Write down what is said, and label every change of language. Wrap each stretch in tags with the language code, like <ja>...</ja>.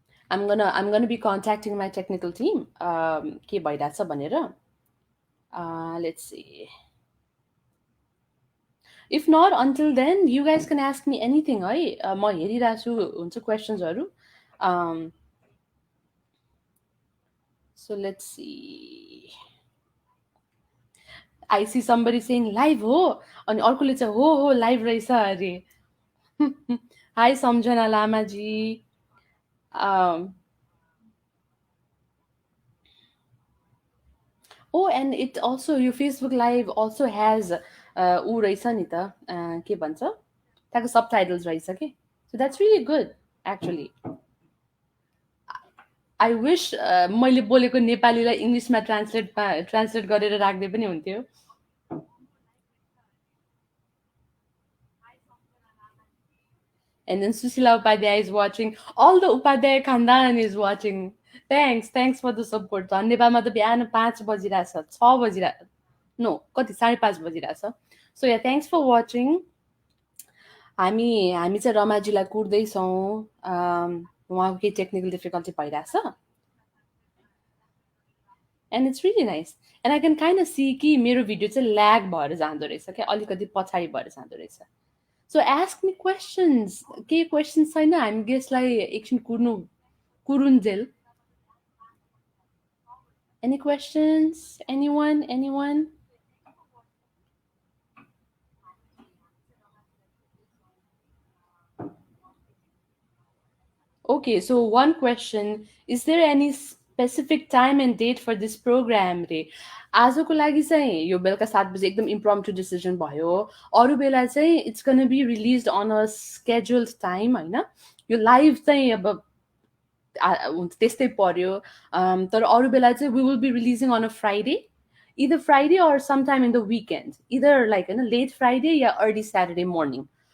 <en>I'm gonna be contacting my technical team.</en> <ne>के भइरहेछ भनेर. Let's see.</ne> <en>If not, until then, you guys can ask me anything, है.</en> <ne>म हेरिरहेको छु हुन्छ क्वेसन्सहरू.</ne> <en>Um, so let's see. I see somebody saying live</en> <ne>हो अनि अर्कोले चाहिँ हो</ne> <en>live रहेछ अरे. Hi Samjhana Lamaji.</en> <ne>Um,</ne> <en>oh, and it also your Facebook live also has</en> <ne>ऊ रहेछ नि त के भन्छ त्यहाँको subtitles रहेछ के.</ne> <en>So that's really good actually. I wish</en> <ne>मैले बोलेको नेपालीलाई इङ्ग्लिसमा ट्रान्सलेट गरेर राख्दै पनि हुन्थ्यो.</ne> <en>And then Susila Upadhyay is watching. All the Upadhyay Khandan is watching. Thanks for the support.</en> <ne>नेपालमा त बिहान 5 बजिरहेछ 6 बजिरहेछ. No, कति 5:30 बजिरहेछ.</ne> <en>So yeah, thanks for watching.</en> <ne>हामी हामी चाहिँ रमाजीलाई कुर्दैछौँ. उहाँको केही टेक्निकल डिफिकल्टी भइरहेछ.</ne> <en>And it's really nice. And I can kind of see</en> <ne>कि मेरो भिडियो चाहिँ ल्याग भएर जाँदो रहेछ</ne> <en>क्या अलिकति पछाडि भएर जाँदो रहेछ. So ask me questions.</en> <ne>के questions छैन हामी गेस्टलाई एकछिन कुरुन्जेल.</ne> <en>Any questions? Anyone? Okay, so one question. Is there any specific time and date for this program रे?</en> <ne>आजको लागि चाहिँ यो बेलुका 7 बजे एकदम इम्प्रम्प्टु डिसिजन भयो. अरू बेला चाहिँ</ne> <en>It's gonna be released on a scheduled time होइन.</en> <ne>यो लाइभ चाहिँ अब हुन्छ त्यस्तै पर्यो. तर अरू बेला चाहिँ</ne> <en>We will be releasing on a Friday. either Friday or sometime in the weekend. Either like होइन late Friday या early Saturday morning.</en>